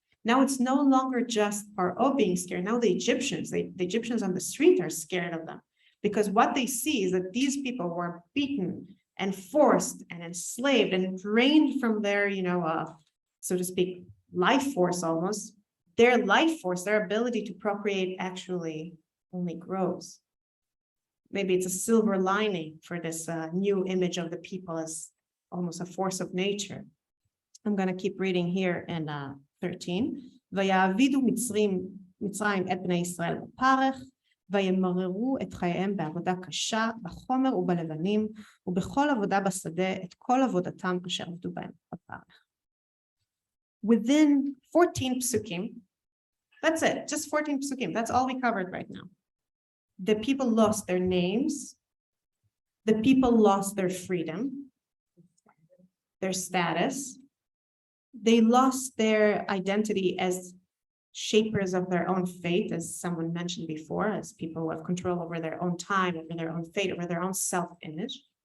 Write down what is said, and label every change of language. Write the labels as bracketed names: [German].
[English] Now it's no longer just Paro being scared. Now the Egyptians on the street are scared of them, because what they see is that these people were beaten and forced and enslaved and drained from their, so to speak, life force almost. Their life force, their ability to procreate actually only grows. Maybe it's a silver lining for this new image of the people as almost a force of nature. I'm going to keep reading here in 13. [Hebrew] ויעבידו מצרים את בני ישראל בפרך, וימררו את חייהם בעבודה קשה, בחומר ובלבנים, ובכל עבודה בשדה, את כל עבודתם אשר עבדו בהם בפרך. [English] Within 14 psukim, that's it, just 14 psukim, that's all we covered right now. The people lost their names, the people lost their freedom, their status. They lost their identity as shapers of their own fate, as someone mentioned before, as people who have control over their own time, over their own fate, over their own self-image.